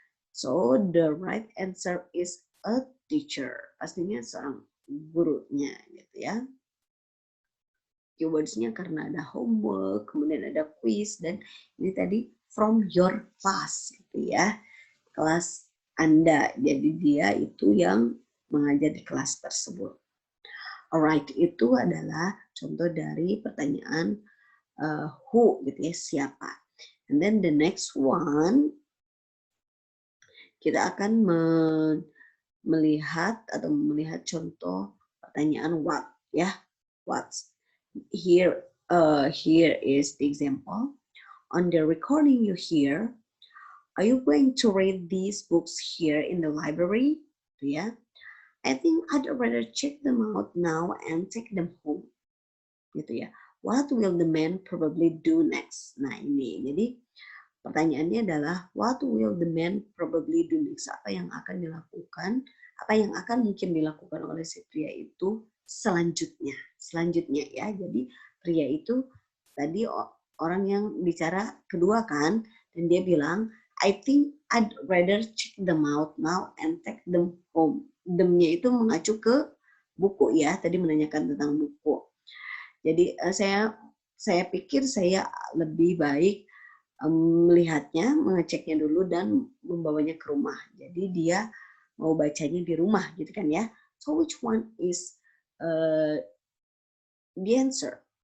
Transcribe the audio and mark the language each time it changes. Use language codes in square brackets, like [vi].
[en] So, the right answer is a teacher. [id] Pastinya seorang gurunya gitu ya. Keywords-nya karena ada homework, kemudian ada quiz, dan ini tadi from your class gitu ya. Kelas Anda. Jadi dia itu yang mengajar di kelas tersebut. Alright, itu adalah contoh dari pertanyaan who gitu ya, siapa. And then the next one, kita akan melihat contoh pertanyaan what ya, what. [en] Here is the example. On the recording you hear, are you going to read these books here in the library? Ya, I think I'd rather check them out now and take them home. [id] Gitu ya. [en] What will the man probably do next? [id] Nah ini, jadi pertanyaannya adalah [en] what will the man probably do next? [id] Apa yang akan dilakukan? Apa yang akan mungkin dilakukan oleh si pria itu selanjutnya? Selanjutnya ya. Jadi pria itu tadi orang yang bicara kedua kan, dan dia bilang, [en] I think I'd rather check them out now and take them home. [id] Them-nya itu mengacu ke buku ya, tadi menanyakan tentang buku. Jadi saya pikir saya lebih baik melihatnya, mengeceknya dulu dan membawanya ke rumah. Jadi dia mau bacanya di rumah gitu kan ya. [en] So which one is the answer?